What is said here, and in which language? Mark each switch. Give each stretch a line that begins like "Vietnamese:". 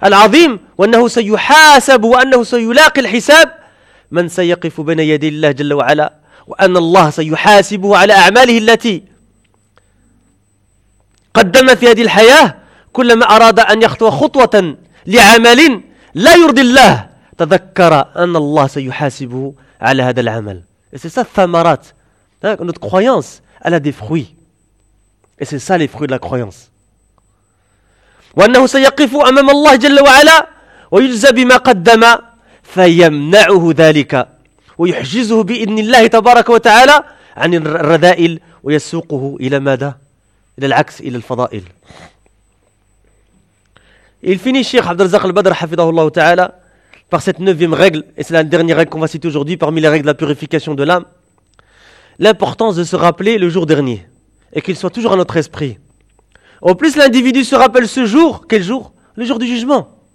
Arabic: العظيم وأنه سيحاسب وأنه سيلاقي الحساب من سيقف بين يدي الله جل وعلا، وأن الله سيحاسبه على أعماله التي قدم في هذه الحياة. كلما أراد أن يخطو خطوة لعمل لا يرضي الله تذكر أن الله سيحاسبه على هذا العمل.
French: C'est ça, ثمرات. Notre croyance, elle a des fruits. Et c'est ça les fruits de la croyance.
Arabic: وأنه سيقف أمام الله جل وعلا ويجزى بما قدم فيمنعه ذلك ويحجزه بإذن الله تبارك وتعالى عن الرذائل ويسوقه إلى ماذا؟ إلى العكس، إلى الفضائل.
French: Il finit Cheikh Abd al-Razzaq al-Badr hafidhahullah ta'ala par cette neuvième règle, et c'est la dernière règle qu'on va citer aujourd'hui parmi les règles de la purification de l'âme, l'importance de se rappeler le jour dernier et qu'il soit toujours à notre esprit. En plus, l'individu se rappelle ce jour, quel jour ? Le jour du jugement.